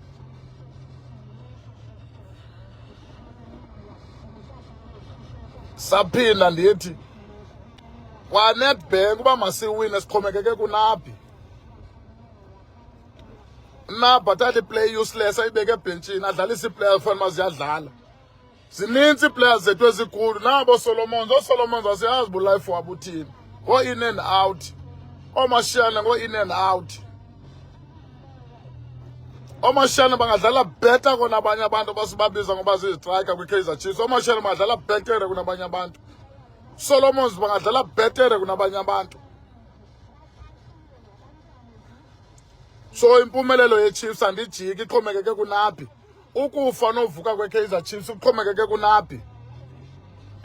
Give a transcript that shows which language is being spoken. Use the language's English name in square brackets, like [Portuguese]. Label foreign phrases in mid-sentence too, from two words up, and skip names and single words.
[Xhosa] Saphinda ndithi kwaNedbank uba masiwine sixhomekeke kuNapi. Napi athatha iplay useless ayibeke ebhentshini, adlalise iplayer ekufanele ziyadlala. Zininzi iiplayers zethu ezikulu, nabo Solomons. OSolomons asiyazi uba ulife wabo uthini. [English] go in and out. Omashiyane go in and out. [Xhosa] Omashiyane bangadlala better kunabanye abantu basibabiza ngoba ziyi-striker kwi-Kaizer Chiefs. Omashiyane bangadlala better kunabanye abantu. Solomons bangadlala better kunabanye abantu. So impumelelo ye-Chiefs andijiki ixhomekeke kunaphi. Ukufa novuka kwe-Kaizer Chiefs kuxhomekeke kunaphi.